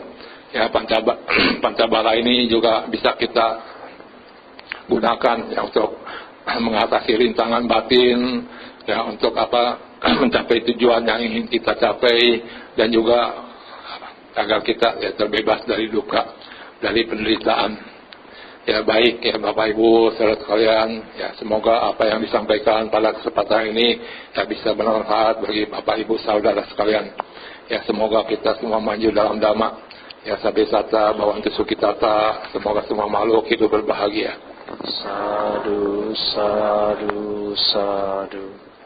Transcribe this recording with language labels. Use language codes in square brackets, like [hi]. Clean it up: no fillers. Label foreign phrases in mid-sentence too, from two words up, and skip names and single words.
[id] Ya pancabala ini juga bisa kita gunakan ya untuk mengatasi rintangan batin, ya untuk mencapai tujuan yang ingin kita capai, dan juga agar kita ya terbebas dari duka, dari penderitaan. Ya baik ya Bapak Ibu saudara sekalian, ya semoga apa yang disampaikan pada kesempatan ini ya bisa bermanfaat bagi Bapak Ibu saudara sekalian. Ya semoga kita semua maju dalam dhamma. [pi] Ya sabe sata bawantu sukitata, [id] semoga semua makhluk hidup berbahagia. [pi] Sadu, sadu, sadu.